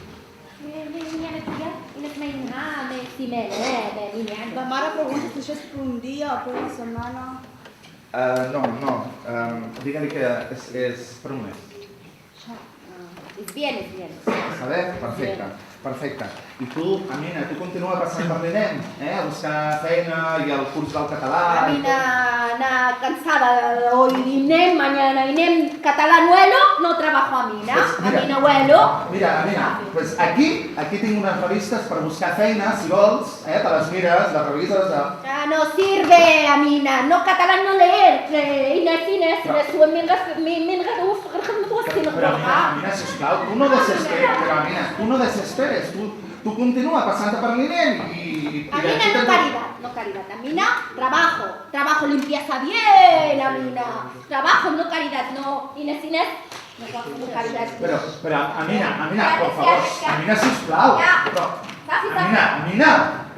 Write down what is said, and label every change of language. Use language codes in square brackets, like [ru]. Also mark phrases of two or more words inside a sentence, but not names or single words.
[ca] La mare pregunta si això és per un dia o per una setmana. No, digue-li que és per un mes. [es] Es bien. [ca] A veure, perfecte. I tu, Amina, tu continua passant per l'INEM, a buscar feina i el curs del català... [es] Amina, cansada, hoy INEM, mañana INEM, catalán-huelo, no trabajo Amina. Amina-huelo. [ca] Mira, pues aquí tinc unes revistes per buscar feina, si vols, te les mires, les revises... [es] No sirve, Amina, no catalán no leer, Inés, [ca] Però Amina, sisplau, tu no desesperes, tu continua passant per l'INEM i... [es] Amina, no caridad, Amina, trabajo, limpieza bien, Amina, trabajo, no caridad, no, Inés, no trabajo, no caridad. [ca] Però, Amina, [es] por favor, [ca] Amina, sisplau, Amina!